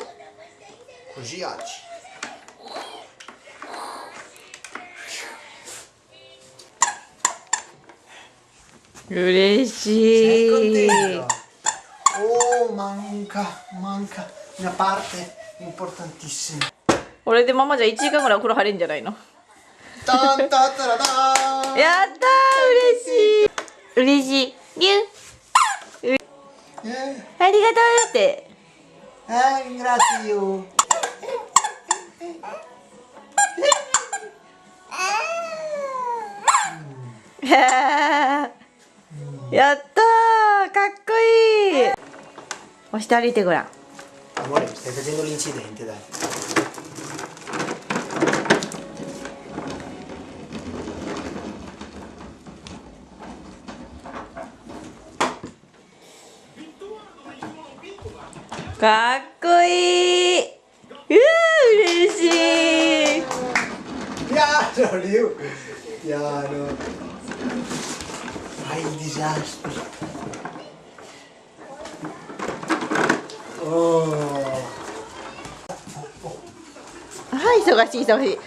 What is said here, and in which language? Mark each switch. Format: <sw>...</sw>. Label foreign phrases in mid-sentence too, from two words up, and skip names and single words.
<it>Così oggi. Sei</it> <ja>嬉しい。</ja> <it>contento? Oh, manca una parte importantissima.</it> <ja>これでママじゃ1時間ぐらいお風呂入れんじゃないの。タンタタラターン。やったー嬉しい嬉しい。リュウありがとうって。</ja> <it>ringrazio.</it> <ja>やったーかっこいい。押して歩いてごらん。</ja> <it>Amore, stai facendo l'incidente, dai.</it> <ja>かっこいい。うわ嬉しい。</ja> <it>Piano, Liu. Piano. Fai il disastro. Oh.</it> <ja>はい忙しい忙しい。</ja>